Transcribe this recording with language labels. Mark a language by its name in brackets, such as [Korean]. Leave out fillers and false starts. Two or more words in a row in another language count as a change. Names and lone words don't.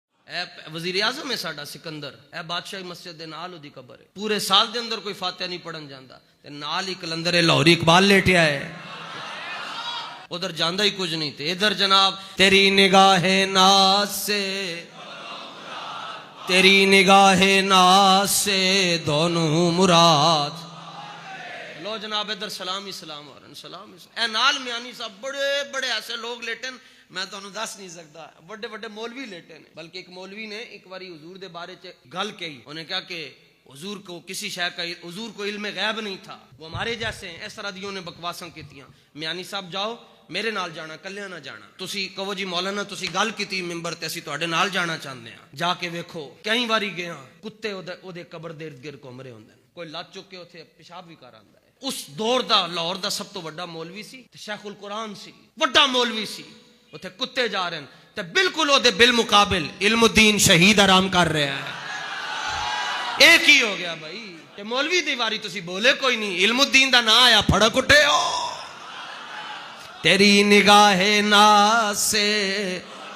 [Punjabi] اے وزیر اعظم ہے ساڈا سکندر، اے بادشاہی مسجد دے نال دی قبر ہے، پورے سال دے اندر کوئی فاتحہ نہیں پڑھن جاندا تے نال ہی کلندر لاہوری اقبال لیٹیا ہے، ادھر جاندا ہی کچھ نہیں تے ادھر جناب [Urdu] تیری نگاہ ناز سے، تیری نگاہ ناز سے دونوں مراد، لو جناب ادھر سلام ہی سلام ہو رہا ہے، [Punjabi] سلام اے نال میانی صاحب بڑے بڑے ایسے لوگ لیٹن میں تانوں دس نہیں سکتا، بڑے بڑے مولوی لیٹے نے، بلکہ ایک مولوی نے ایک باری حضور دے بارے چ گل کہی، [Urdu] انہیں کہا کہ حضور کو کسی شے کا، حضور کو علم غیب نہیں تھا، وہ ہمارے جیسے ہیں، [Punjabi] اس طرح دیوں نے بکواساں کیتیاں، میانی صاحب جاؤ میرے نال جانا، کلیاں نہ جانا، تسی کہو جی مولانا تسی گل کیتی ممبر تے اسی تواڈے نال جانا چاہندے ہاں، جا کے ویکھو کئی واری گیا کتے اودے قبر دے ارد گرد گھوم رہے ہوندے، کوئی لت چک کے اوتھے پیشاب بھی کر آندا ہے۔ اس دور دا لاہور دا سب تو بڑا مولوی سی تے شیخ القرآن سی، بڑا مولوی سی، [Urdu] اتنے کتے جا رہے ہیں [Punjabi] تے [Urdu] بالکل وہ بالمقابل علم الدین شہید آرام کر رہا ہے، [Punjabi] ایک ہی ہو گیا بھائی، تے مولوی دی واری تسی بولے کوئی نہیں، علم الدین دا نا آیا پھڑک اٹھے ہو، [Urdu] تیری نگاہ ناز سے